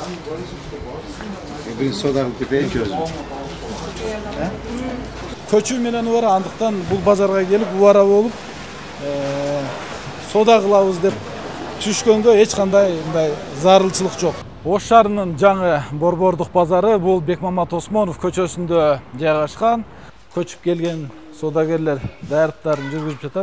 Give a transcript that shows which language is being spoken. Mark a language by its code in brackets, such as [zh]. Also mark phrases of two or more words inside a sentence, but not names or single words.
[ky] Birinci soda kılıp keteyim ki özüm. Köçü menen ubara andыктан бул базарга келип убара болуп сода кылабыз деп түшкөнгө эч кандай мындай зарылчылык жок. Ош шаарынын жаңы Борбордук базары бул Бекмамат Осмонов көчөсүндө жайгашкан. Көчүп келген содагерлер даярдыктарын жүргүзүп жатат.